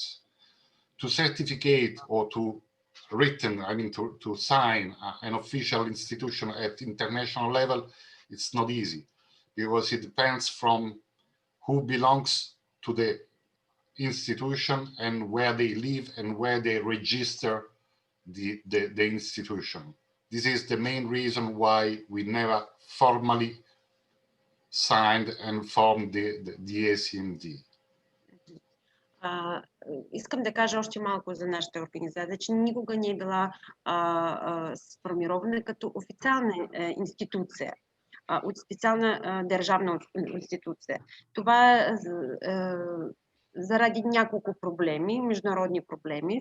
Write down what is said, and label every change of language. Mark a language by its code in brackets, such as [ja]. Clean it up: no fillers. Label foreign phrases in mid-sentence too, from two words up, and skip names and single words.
[en] To certificate or to to sign an official institution at international level, it's not easy because it depends from who belongs to the institution and where they live and where they register the institution. This is the main reason why we never formally signed and formed the ACMD. [bg] Искам да кажа още малко за нашата организация, че никога не е била сформирована като официална институция, от специална държавна институция. Това е заради няколко проблеми, международни проблеми.